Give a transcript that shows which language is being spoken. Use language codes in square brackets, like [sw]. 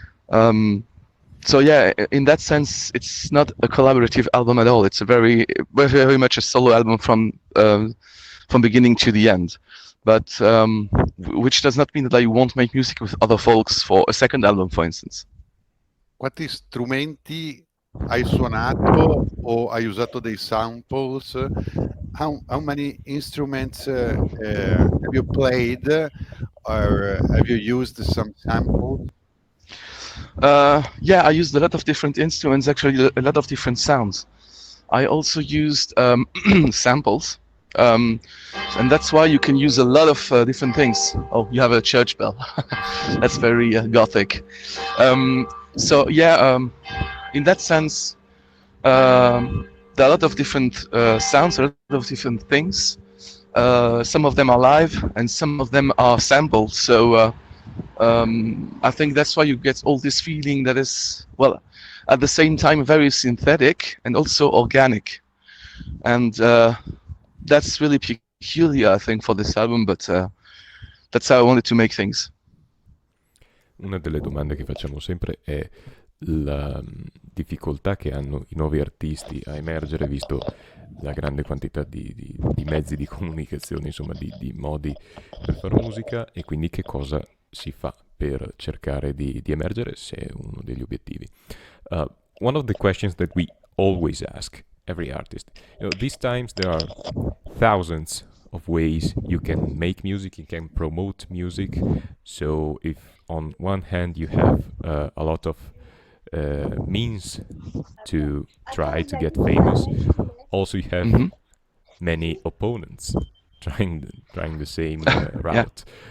[en] Um, so yeah, in that sense, it's not a collaborative album at all. It's a very much a solo album from beginning to the end. But which does not mean that I won't make music with other folks for a second album, for instance. [it] Quanti strumenti hai suonato o hai usato dei samples? [en] How many instruments have you played or have you used some samples? Yeah, I used a lot of different instruments, actually, a lot of different sounds. I also used samples, um, and that's why you can use a lot of different things. Oh, you have a church bell. That's very gothic. So yeah, in that sense, there are a lot of different sounds, a lot of different things. Some of them are live, and some of them are samples. So I think that's why you get all this feeling that is, well, at the same time very synthetic and also organic, and that's really peculiar, I think, for this album. But that's how I wanted to make things. [it] Una delle domande che facciamo sempre è la difficoltà che hanno i nuovi artisti a emergere, visto la grande quantità di mezzi di comunicazione, insomma, di modi per fare musica, e quindi che cosa si fa per cercare di emergere, se è uno degli obiettivi. [en] One of the questions that we always ask every artist, these times there are thousands of ways you can make music, you can promote music. So if on one hand you have a lot of means to try to get famous, also you have many opponents trying the same route.